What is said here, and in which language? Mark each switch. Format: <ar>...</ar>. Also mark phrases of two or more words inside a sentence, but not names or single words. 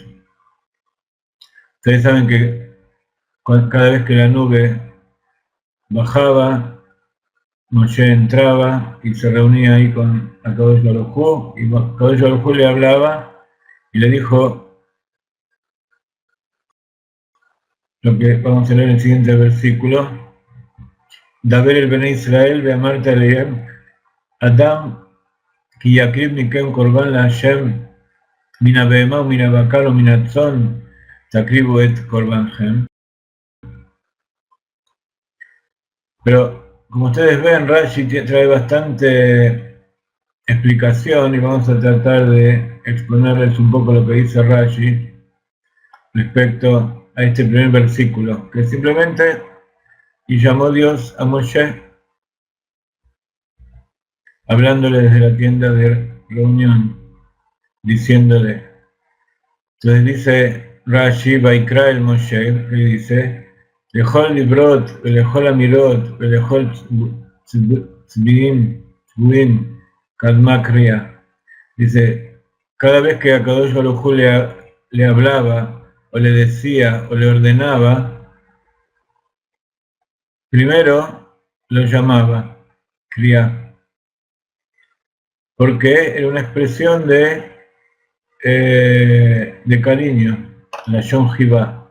<es>Ustedes saben que cada vez que la nube bajaba, Moshe entraba y se reunía ahí con Akadosh Baruj Hu, y Akadosh Baruj Hu le hablaba y le dijo lo que vamos a leer en el siguiente versículo:</es> <he>דבר אל בני ישראל ואמרת אלהם אדם כי יקריב מכם קרבן לה' מן הבהמה מן הבקר ומן הצאן תקריבו את קרבנכם.</he> <es>Pero como ustedes ven, Rashi trae bastante explicación y vamos a tratar de exponerles un poco lo que dice Rashi respecto a este primer versículo, que simplemente y llamó Dios a Moshe, hablándole desde la tienda de reunión, diciéndole. Entonces dice Rashi,</es> <he>ויקרא אל משה,</he> <es>que dice,</es> <he>לכל דברות ולכל אמירות ולכל ציווים קדמה קריאה.</he> <es>Dice, cada vez que Akadosh Baruj Hu le hablaba, o le decía, o le ordenaba, primero lo llamaba kriya, porque era una expresión de cariño, la Yom Jivá.</es>